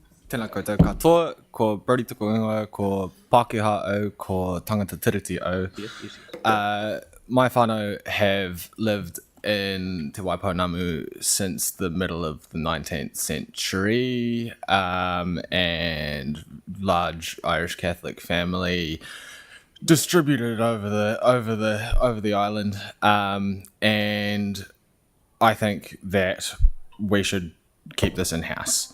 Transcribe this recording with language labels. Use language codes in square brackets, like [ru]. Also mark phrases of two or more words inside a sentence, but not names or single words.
[mi] Tēnā koutou katoa, ko Brodie tuku ingoa, ko Pākehā au, ko tangata tiriti au. [en] My whānau have lived in Te Waipounamu since the middle of the 19th century, and large Irish Catholic family distributed over the island, and I think that we should keep this in-house.